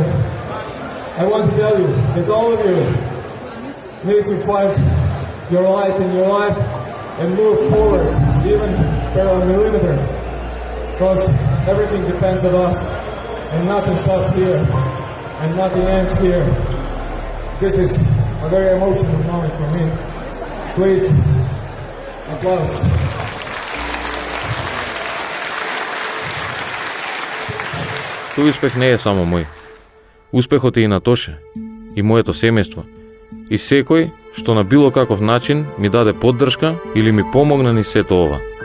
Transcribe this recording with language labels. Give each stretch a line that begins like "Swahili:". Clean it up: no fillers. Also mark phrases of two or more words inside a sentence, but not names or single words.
English: I want to tell you that all of you need to find your light in your life and move forward, even per a millimeter, because everything depends on us, and nothing stops here, and nothing ends here. This is a very emotional moment for me. Please, applause.
Macedonian: Тој успех не е само мој. Успехот е и на Тоше, и моето семејство, и секој што на било каков начин ми даде поддршка или ми помогна низ сето ова.